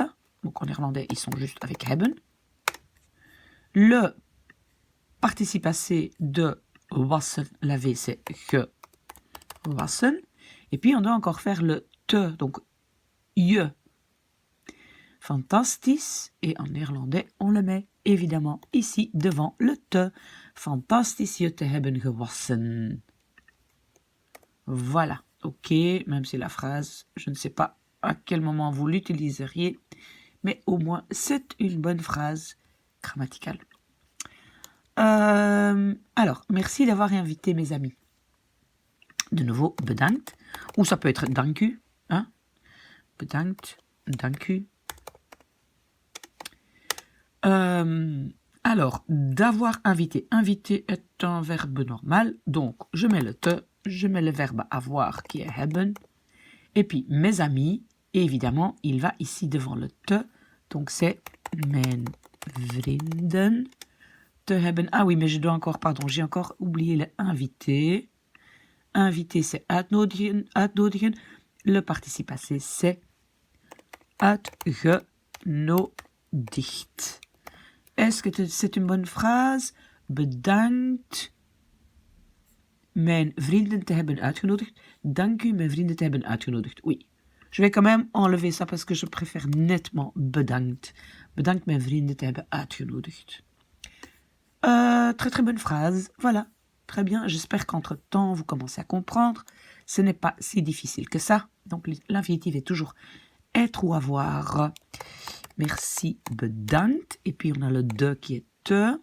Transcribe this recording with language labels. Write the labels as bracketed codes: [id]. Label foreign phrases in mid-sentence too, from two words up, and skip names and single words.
[fr] Donc en néerlandais, ils sont juste avec hebben. Le participe passé de wassen, laver, c'est gewassen. Et puis on doit encore faire le te, donc je. Fantastisch. Et en néerlandais, on le met évidemment ici devant le te. [nl] Fantastisch je te hebben gewassen. [fr] Voilà. Ok, même si la phrase, je ne sais pas à quel moment vous l'utiliseriez, mais au moins c'est une bonne phrase grammaticale. Alors, merci d'avoir invité mes amis. De nouveau, bedankt. Ou ça peut être [nl] dank u. [fr] Hein? [nl] Bedankt, dank u. [fr] Alors, d'avoir invité. Inviter est un verbe normal. Donc, je mets le te, je mets le verbe avoir qui est hebben. Et puis, mes amis, et évidemment, il va ici devant le te. Donc, c'est [nl] mijn vrienden te hebben. [fr] Ah oui, mais je dois encore, pardon, j'ai encore oublié le invité. Invité, c'est [nl] uitnodigen, uitnodigen. [fr] Le participe passé, c'est uitgenodigd. Est-ce que c'est une bonne phrase? [nl] Bedankt mijn vrienden te hebben uitgenodigd. Dank u mijn vrienden te hebben uitgenodigd. [fr] Oui. Je vais quand même enlever ça parce que je préfère nettement bedankt. [nl] Bedankt mijn vrienden te hebben uitgenodigd. [fr] Très très bonne phrase. Voilà. Très bien. J'espère qu'entre-temps, vous commencez à comprendre. Ce n'est pas si difficile que ça. Donc l'infinitif est toujours être ou avoir. Merci, bedankt. Et puis on a le de qui est te.